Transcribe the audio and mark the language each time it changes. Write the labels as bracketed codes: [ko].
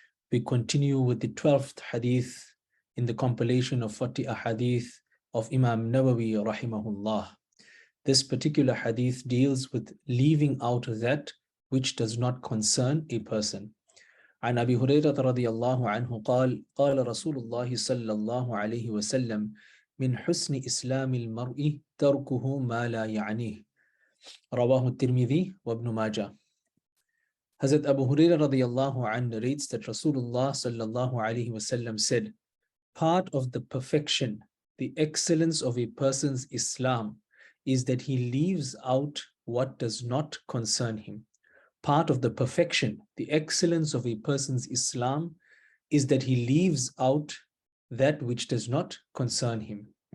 [en] We continue with the 12th hadith in the compilation of 40 ahadith of Imam Nawawi rahimahullah. This particular hadith deals with leaving out that which does not concern a person. [ar] عن أبي هريرة رضي الله عنه قال قال رسول الله صلى الله عليه وسلم من حسن إسلام المرء تركه ما لا يعنيه رواه الترمذي وابن ماجه. [en] Hazrat Abu Hurairah radiyallahu anhu narrates that Rasulullah sallallahu alayhi wasallam said, part of the perfection, the excellence of a person's Islam is that he leaves out what does not concern him. Part of the perfection, the excellence of a person's Islam is that he leaves out that which does not concern him.